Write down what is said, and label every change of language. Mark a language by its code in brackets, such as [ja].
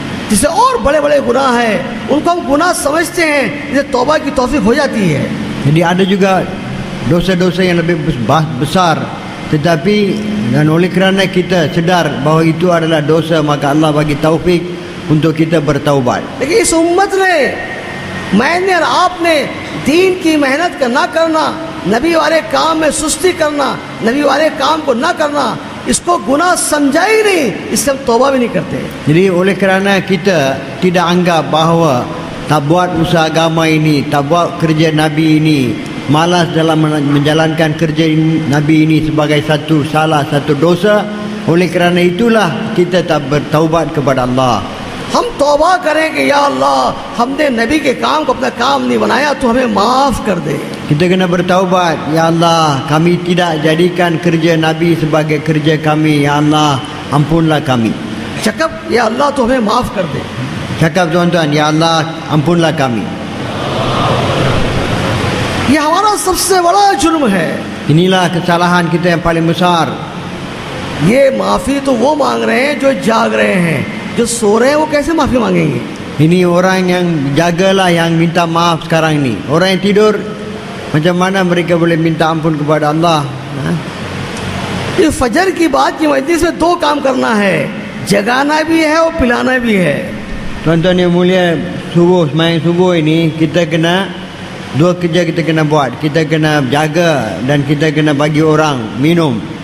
[hi] जैसे और बड़े-बड़े गुनाह हैं, उनको हम गुनाह समझते हैं, जिसे तौबा की तौफीक हो जाती है. [ms] Jadi ada juga dosa-dosa yang lebih besar, tetapi dan oleh kerana kita sedar bahawa itu adalah dosa, maka Allah bagi taufik untuk kita bertaubat. [hi] लेकिन इस उम्मत ने, मैंने और आपने दीन की मेहनत का ना करना, नबी वाले काम में सुस्ती करना, नबी वाले काम को ना करना, इसको गुनाह समझा ही नहीं, इससे हम तौबा भी नहीं करते. [ms] Jadi oleh kerana kita tidak anggap bahawa tak buat usaha agama ini, tak buat kerja Nabi ini, malas dalam menjalankan kerja Nabi ini sebagai satu salah, satu dosa, oleh kerana itulah kita tak bertaubat kepada Allah. [hi] हम तौबा करें कि या अल्लाह हमने नबी के काम को अपना काम नहीं बनाया, तो हमें माफ़ कर दे। [ms] Kita kena bertaubat, ya Allah, kami tidak jadikan kerja Nabi sebagai kerja kami, ya Allah, ampunlah kami. [hi] चकब या अल्लाह तो हमें माफ़ कर दे। [ms] Cakap tuan-tuan, ya Allah, ampunlah kami. [hi] ये हमारा सबसे बड़ा जुर्म है। [ms] Inilah kesalahan kita yang paling besar. [hi] ये माफ़ी तो वो मांग रहे हैं जो जाग रहे हैं, जो सो रहे हैं वो कैसे माफ़ी मांगेंगे? [ms] Ini orang yang jagalah yang minta maaf sekarang ni. Orang yang tidur, macam mana mereka boleh minta ampun kepada Allah? Ha? [hi] ये फजर की बात की मजलिस में दो काम करना है, जगाना भी है और पिलाना भी है। [ms] Tuan-tuan yang mulia, semayang subuh ini kita kena dua kerja kita kena buat. Kita kena jaga dan kita kena bagi orang minum.